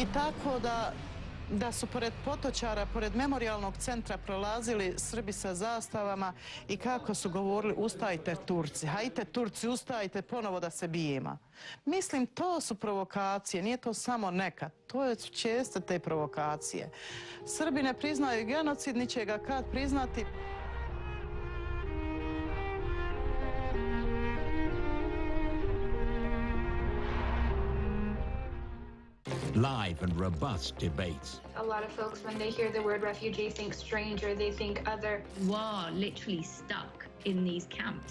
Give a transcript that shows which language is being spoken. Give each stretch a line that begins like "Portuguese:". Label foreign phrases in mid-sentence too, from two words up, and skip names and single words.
Bosnian: I tako da su pored potočara, pored memorijalnog centra prolazili Srbi sa zastavama i kako su govorili ustajte Turci, hajte Turci, ustajte ponovo da se bijemo. Mislim, to su provokacije, nije to samo neka, to su česte te provokacije. Srbi ne priznaju genocid, ni će ga kad priznati.
English: Live and robust debates. A lot of folks, when they hear the word refugee, think stranger, they think other. You are literally stuck in these camps.